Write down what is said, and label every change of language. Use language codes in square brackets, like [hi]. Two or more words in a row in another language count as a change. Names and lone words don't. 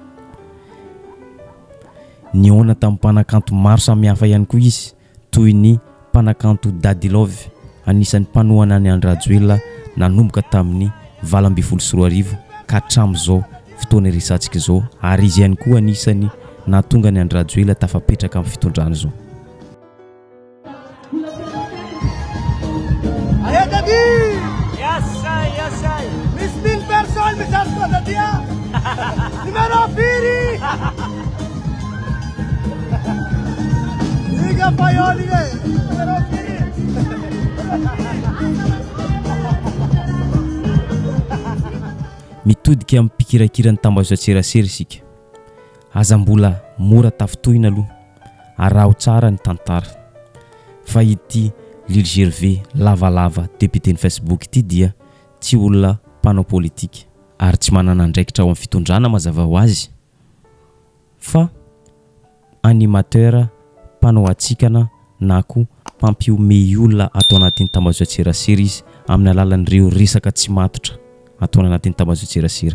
[mg] Niona tamin'ny mpanakanto maro samihafa ihany koa izy toy ny mpanakanto Daddy Love, anisan'ny mpanohana ny Andry Rajoelina nanomboka tamin'ny 2024 ka hatramin'izao fotoana iresantsika izao, ary izy ihany koa anisany nahatonga ny Andry Rajoelina tafapetraka amin'ny fitondrana izao. [en] Ayo Daddy! Yes, I. Miss 1000 personnes, message kwa Daddy. Numero piri! Liga Paioli, numero piri! [mg] Mitodika amin'ny mpikirakira ny tambazotra Tsirasira isika. Aza mbola mora tafitohina aloha, araho tsara ny tantara. Fa ity Lily Gervais lavalava député ny Facebook ity dia tsy olona mpanao politika ary tsy manana andraikitra ao amin'ny fitondrana mazava ho azy, fa animateur, mpanao atsikana na koa mpampiome olona atao anatin'ny tambazotra Tsirasira izy amin'ny alalan'ireo resaka tsy matotra atao anatin'ny tambazotra Tsirasira.